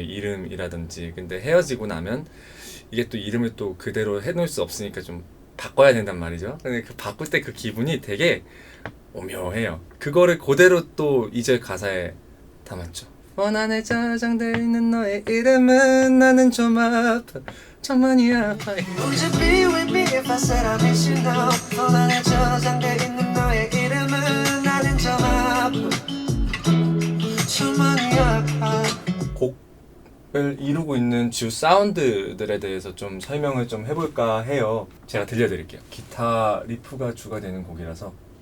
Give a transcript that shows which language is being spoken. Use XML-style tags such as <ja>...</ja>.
<ko>이름이라든지. 근데 헤어지고 나면 이게 또 이름을 또 그대로 해 놓을 수 없으니까 좀 바꿔야 된단 말이죠. 근데 그 바꿀 때 그 기분이 되게 오묘해요. 그거를 그대로 또 2절 가사에 담았죠. 폰 안에 저장돼 있는 너의 이름은 나는 좀 아파, 좀 많이 아파.</ko> <en>Would you be with me if I said I miss you now?</en> <ko>폰 안에 저장돼 있는 너의 이름은 나는 좀 아파, 좀 많이 아파. 곡을 이루고 있는 주 사운드들에 대해서 좀 설명을 좀 해볼까 해요. 제가 들려드릴게요. 기타 리프가 주가 되는 곡이라서.</ko>